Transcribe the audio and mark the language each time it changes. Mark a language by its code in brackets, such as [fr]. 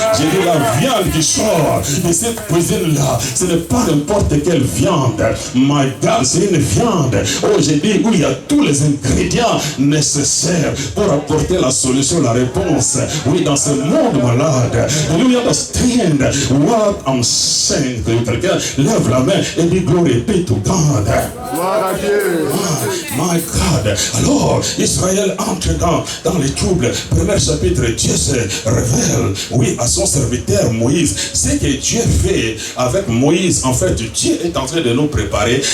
[fr] J'ai dit, la viande qui sort de cette cuisine-là, ce n'est pas n'importe quelle viande, [en] my God, [fr] c'est une viande, j'ai dit, où il y a tous les ingrédients nécessaires pour apporter la solution, la réponse. Oui, dans ce monde malade. [en] Do you understand what I'm saying? [fr] Quelqu'un lève la main et dit [en] glory be to God. [fr] Gloire à Dieu. [en] My God. [fr] Alors, Israël entre dans les troubles. Premier chapitre, Dieu se révèle, oui, à son serviteur Moïse. Ce que Dieu fait avec Moïse, en fait, Dieu est en train de nous préparer.